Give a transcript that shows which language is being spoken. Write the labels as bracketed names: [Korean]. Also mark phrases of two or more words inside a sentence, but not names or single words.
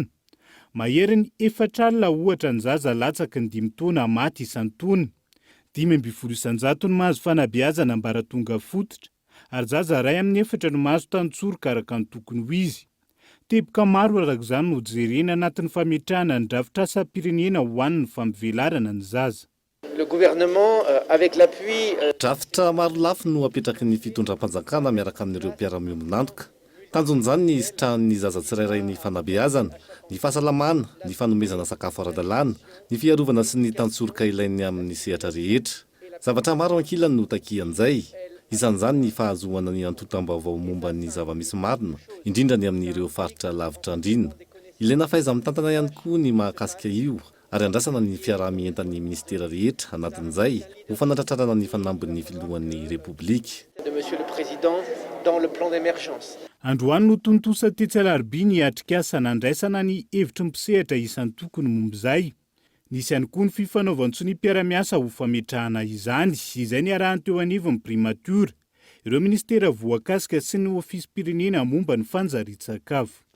[Malagasy] Mahery ny 4 alina ohatra ny zaza latsaky ny 5 taona maty isan-taona. 5,7 isan-jato ny mahazo fanabeazana ambaratonga fototra ary zaza ray amin'ny 4 no mahazo tantsoroka araka ny tokony ho izy. Teboka maro araka izany no jerena anatin'ny fametrahana ny drafitra-asa-pirenena ho an'ny fampivelarana ny zaza. [French] Le gouvernement avec l'appui [Malagasy] drafitra maro lafy no apetraky ny fitondram-panjakana miaraka amin'ireo mpiara-miombonantoka. Tanjon'izany ny isitrahan'ny zaza tsirairay ny fanabeazana, ny fahasalamana, ny fanomezana sakafo ara-dalàna, ny fiarovana sy ny tantsoroka ilainy amin'ny sehatra rehetra. Zavatra maro ankilany no takian'izay. Isan'izany ny fahazoana ny antotam-baovao momba ny zava-misy marina, indrindra ny amin'ireo faritra lavitra andrina. Ilaina fahaiza-mitantana ihany koa ny mahakasika io, ary andrasana ny fiarah-mientan'ny ministera rehetra anatin'izay ho fanatratrarana ny fanambin'ny filohan'ny repoblika. [French] de Monsieur le Président dans le plan d'émergence. [Malagasy] Androany no tontosa tetsy alarobia ny atrikasa nandraisana ny hevitry ny mpisehatra isan'ny tokony momba izay. Nisy ihany koa ny fifanaovantsy ny mpiara-miasa ho fametrahana izany, izay ny arahany teo anivon'ny primatura, ireo ministera voakasika sy ny ofisym-pirenena momba ny fanjarian-tsakafo.